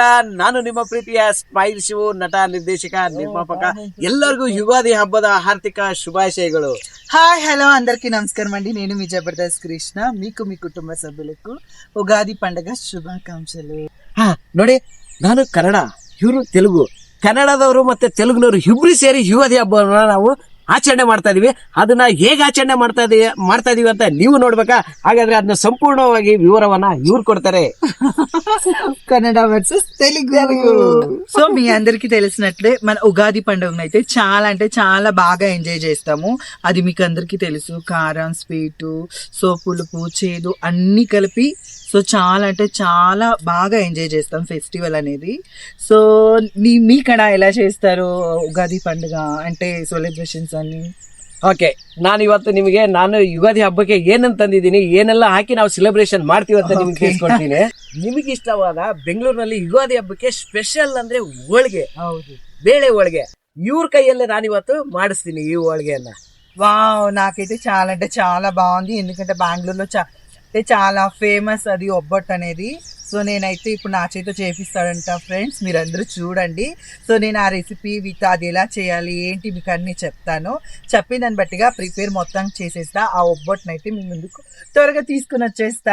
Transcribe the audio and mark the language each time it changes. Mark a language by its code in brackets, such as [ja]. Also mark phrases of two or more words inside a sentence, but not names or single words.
[kn] ನಾನು ನಿಮ್ಮ ಪ್ರೀತಿಯ ಸ್ಮೈಲ್ ಶಿವು, ನಟ, ನಿರ್ದೇಶಕ, ನಿರ್ಮಾಪಕ. ಎಲ್ಲರಿಗೂ ಯುಗಾದಿ ಹಬ್ಬದ ಹಾರ್ದಿಕ ಶುಭಾಶಯಗಳು. [en] hi hello [te] అందరికీ నమస్కారం అండి. నేను మీ జబర్దస్త్ కృష్ణ. మీకు మీ కుటుంబ సభ్యులకు ఉగాది పండుగ శుభాకాంక్షలు. [kn] ನೋಡಿ, ನಾನು ಕನ್ನಡ, ಇವರು ತೆಲುಗು. ಕನ್ನಡದವರು ಮತ್ತೆ ತೆಲುಗುನವರು ಇಬ್ರು ಸೇರಿ ಯುಗಾದಿ ಹಬ್ಬವನ್ನ ನಾವು ಆಚರಣೆ ಮಾಡ್ತಾ ಇದೀವಿ. ಅದನ್ನ ಹೇಗೆ ಆಚರಣೆ ಮಾಡ್ತಾ ಇದೀವಿ ಅಂತ ನೀವು ನೋಡ್ಬೇಕಾ? ಹಾಗಾದ್ರೆ ಅದನ್ನ ಸಂಪೂರ್ಣವಾಗಿ ವಿವರವನ್ನ ಇವ್ರು ಕೊಡ್ತಾರೆ. [te] కన్నడ వర్సెస్ తెలుగు. సో మీ అందరికి తెలిసినట్లే మన ఉగాది పండుగను అయితే చాలా అంటే చాలా బాగా ఎంజాయ్ చేస్తాము. అది మీకు అందరికి తెలుసు. కారం, స్వీటు, సో పులుపు, చేదు అన్ని కలిపి సో చాలా అంటే చాలా బాగా ఎంజాయ్ చేస్తాం ఫెస్టివల్ అనేది. సో మీకడ ఎలా చేస్తారు ఉగాది పండుగ అంటే సెలబ్రేషన్స్ అన్ని? [kn] ಓಕೆ, ನಾನು ಇವತ್ತು ನಿಮಗೆ ಯುಗಾದಿ ಹಬ್ಬಕ್ಕೆ ಏನಂತ ತಂದಿದ್ದೀನಿ, ಏನೆಲ್ಲ ಹಾಕಿ ನಾವು ಸೆಲೆಬ್ರೇಷನ್ ಮಾಡ್ತೀವಿ ಅಂತ ನಿಮ್ಗೆ ತಿಳಿಸ್ಕೊಡ್ತೀನಿ. ನಿಮಗೆ ಇಷ್ಟವಾದ ಬೆಂಗಳೂರಿನಲ್ಲಿ ಯುಗಾದಿ ಹಬ್ಬಕ್ಕೆ ಸ್ಪೆಷಲ್ ಅಂದ್ರೆ ಹೋಳಿಗೆ. ಹೌದು, ಬೇಳೆ ಹೋಳಿಗೆ. ಇವ್ರ ಕೈಯಲ್ಲೇ ನಾನಿವತ್ತು ಮಾಡಿಸ್ತೀನಿ ಈ ಹೋಳಿಗೆಯನ್ನ. [te] వావ్, నాకైతే చాలా అంటే చాలా బాగుంది. ఎందుకంటే బెంగళూరులో చాలా ఫేమస్ అది ఒబ్బట్టు అనేది. సో నేనైతే ఇప్పుడు నా చేతితో చేపిస్తాడంట ఫ్రెండ్స్, మీరందరూ చూడండి. సో నేను ఆ [en] recipe with [te] అది ఎలా చేయాలి ఏంటి మీకు అన్ని చెప్తాను. చెప్పిన దాన్ని బట్టిగా ప్రిపేర్ మొత్తం చేసేస్తా. ఆ ఒబ్బట్టును అయితే మీ ముందుకు త్వరగా తీసుకుని వచ్చేస్తా.